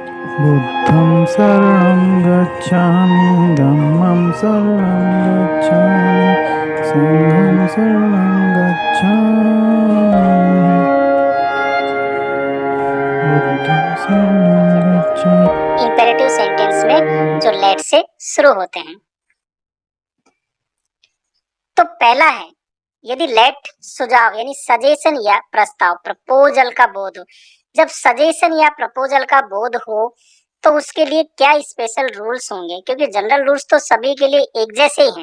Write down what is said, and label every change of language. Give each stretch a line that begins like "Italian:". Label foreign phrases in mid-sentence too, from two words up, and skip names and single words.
Pali: बुद्धं शरणं गच्छामि धम्मं शरणं गच्छामि संघं शरणं गच्छामि बुद्धं शरणं गच्छामि।
English: imperative sentence
Hindi: में जो लेट से शुरू होते हैं। तो पहला है, यदि लेट सुझाव यानी सजेशन या प्रस्ताव प्रपोजल का बोध हो। जब सजेशन या प्रपोजल का बोध हो तो उसके लिए क्या
English: special rules
Hindi: होंगे, क्योंकि
English: general rules
Hindi: तो सभी के लिए एक जैसे ही हैं।